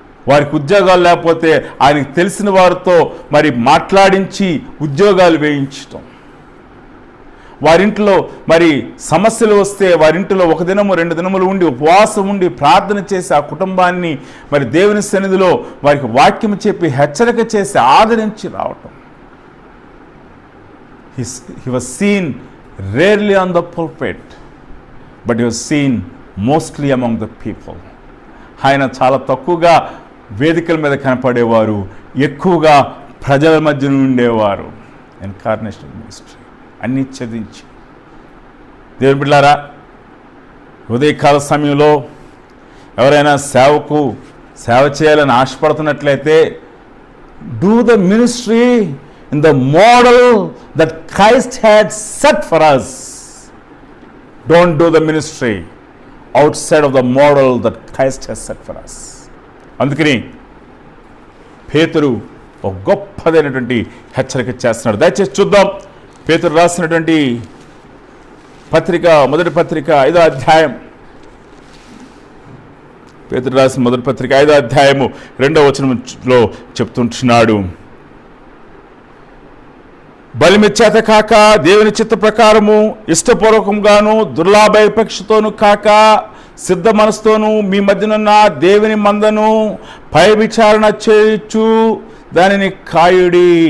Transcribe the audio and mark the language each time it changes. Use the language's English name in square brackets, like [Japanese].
[Telugu] వారికి ఉద్యోగాలు లేకపోతే ఆయనకు తెలిసిన వారితో మరి మాట్లాడించి ఉద్యోగాలు వేయించటం, వారింట్లో మరి సమస్యలు వస్తే వారింట్లో 1 దినము 2 దినములు ఉండి ఉపవాసం ఉండి ప్రార్థన చేసి ఆ కుటుంబాన్ని మరి దేవుని సన్నిధిలో వారికి వాక్యం చెప్పి హెచ్చరిక చేసి ఆదరించి రావటం. [English] He was seen rarely on the pulpit, but he was seen mostly among the people. [Telugu] ఆయన చాలా తక్కువగా వేదికల మీద కనపడేవారు, ఎక్కువగా ప్రజల మధ్య ఉండేవారు. ఇన్కార్నేషన్ మినిస్ట్రీ అన్నీ చదివించి. దేవుని బిడ్డలారా, ఉదయకాల సమయంలో ఎవరైనా సేవ చేయాలని ఆశపడుతున్నట్లయితే [English] Do the ministry in the model that Christ had set for us. Don't do the ministry outside of the model that Christ has set for us. [Telugu] అందుకని పేతురు ఒక గొప్పదైనటువంటి హెచ్చరిక చేస్తున్నాడు. దయచేసి చూద్దాం పేతురు రాసినటువంటి పత్రిక, మొదటి పత్రిక 5వ అధ్యాయం. పేతురు రాసిన మొదటి పత్రిక 5వ అధ్యాయము 2వ వచనంలో చెప్తుంటున్నాడు, బలిమి చేత కాక దేవుని చిత్త ప్రకారము ఇష్టపూర్వకంగాను దుర్లాభాపేక్షతోను కాక సిద్ధ మనసుతోనూ మీ మధ్యనున్న దేవుని మందను పై విచారణ చేయొచ్చు దానిని కాయుడి.